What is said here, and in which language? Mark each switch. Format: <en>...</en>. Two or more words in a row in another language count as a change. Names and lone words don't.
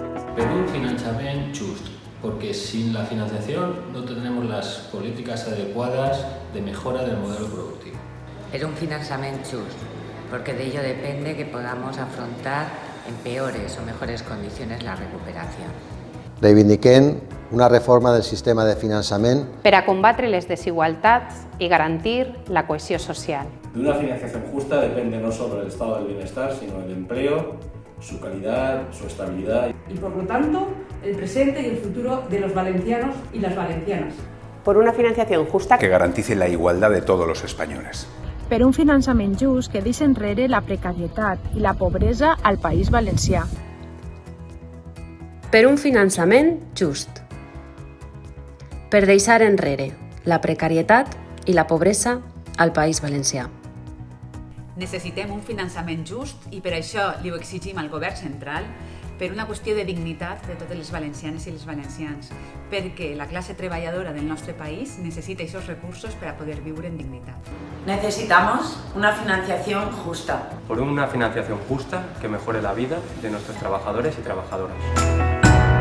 <ca>Per un finançament just,</ca> <es>porque sin la financiación no tendremos las políticas adecuadas de mejora del modelo productivo.</es> <ca>Per un finançament just,</ca> <es>porque de ello depende que podamos afrontar en peores o mejores condiciones la recuperación.</es> <ca>Reivindiquem una reforma del sistema de finançament per a combatre les desigualtats y garantir</ca> <es>la cohesión social. De una financiación justa depende no solo el estado del bienestar, sino el empleo, su calidad, su estabilidad. Y por lo tanto, el presente y el futuro de los valencianos y las valencianas. Por una financiación justa que garantice la igualdad de todos los españoles.</es> <ca>Per un finançament just que deixi enrere la precarietat i la pobresa al País Valencià. Per un finançament just. Per deixar enrere la precarietat i la pobresa al País Valencià. Necessitem un finançament just i per això li ho exigim al govern central per una qüestió de dignitat de totes les valencianes i els valencians, perquè la classe treballadora del nostre país necessita aquests recursos per a poder viure en dignitat.</ca> <es>Necesitamos una financiación justa. Por una financiación justa que mejore la vida de nuestros trabajadores y trabajadoras.</es>